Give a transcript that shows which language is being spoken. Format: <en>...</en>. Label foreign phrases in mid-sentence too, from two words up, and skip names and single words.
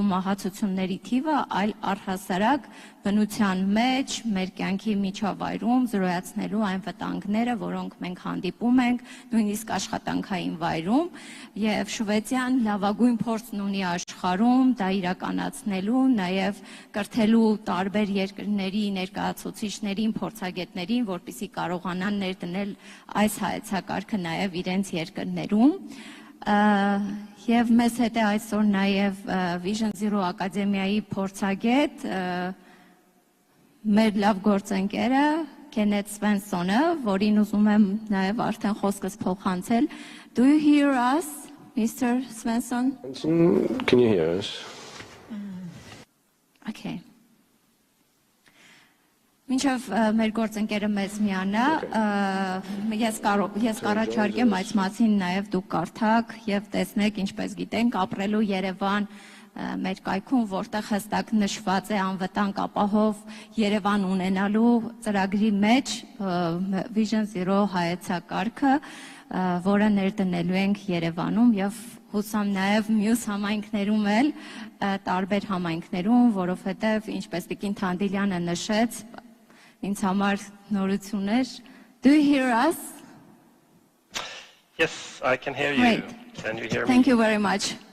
<hy>մահացությունների թիվը, այլ առհասարակ բնության մեջ, մեր կյանքի միջավայրում զրոյացնելու այն վտանգները, որոնք մենք հանդիպում ենք, նույնիսկ աշխատանքային վայրում, եւ Շվեդիան լավագույն փորձն ունի աշխարհում դա իրականացնելու, նաեւ կրթելու տարբեր երկրների ներկայացուցիչներին, փորձագետներին, որպեսզի կարողանան ներդնել այս հայեցակարգը նաեւ իրենց երկրներում։ Եվ մեզ հետ է այսօր նաև Vision Zero ակադեմիայի փորձագետ, մեր լավ գործընկերը Kenneth Svensson-ը, որին ուզում եմ նաև արդեն խոսքս փոխանցել։</hy> <en>Do you hear us, Mr. Svensson? Can you hear us? Okay.</en> <hy>Մինչև մեր գործընկերը մեզ միանա, ես կառաջարկեմ այս մասին նաև դուք կարդաք եւ տեսնեք, ինչպես գիտենք, ապրելու Երևան մեր կայքում, որտեղ հստակ նշված է անվտանգ ապահով Երևան ունենալու ծրագրի մեջ Vision Zero հայեցակարգը, որը ներդնելու ենք Երևանում եւ հուսամ նաև մյուս համայնքներում էլ, տարբեր համայնքներում, որովհետեւ ինչպես Տիկին Թանդիլյանը նշեց, ինձ համար նորություններ.</hy> <en>Do you hear us? Yes, I can hear you. Great. Can you hear me? Thank you very much.</en>